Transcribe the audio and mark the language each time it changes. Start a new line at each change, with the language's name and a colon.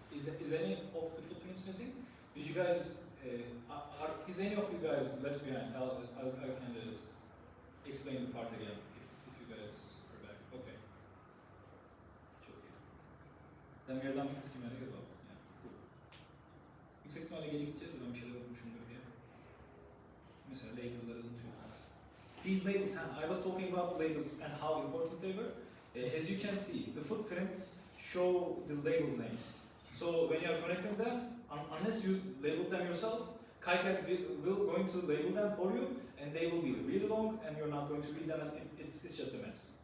English: Is any of the footprints missing? Did you guys, is any of you guys left behind? I can just explain the part again if you guys are back. Okay.
Turkish: Çok iyi.
English: Then we're done with the schematic as well. Yeah, cool.
Turkish: Yüksek ihtimalle geri gideceğiz de ben bir şeyler unutmuşumdur diye. Mesela label'ları unutuyorum.
English: These labels, I was talking about labels and how important they were. As you can see, the footprints show the labels names. So when you are connecting them, unless you label them yourself, KiCAD will going to label them for you, and they will be really long, and you're not going to read them, and it's just a mess.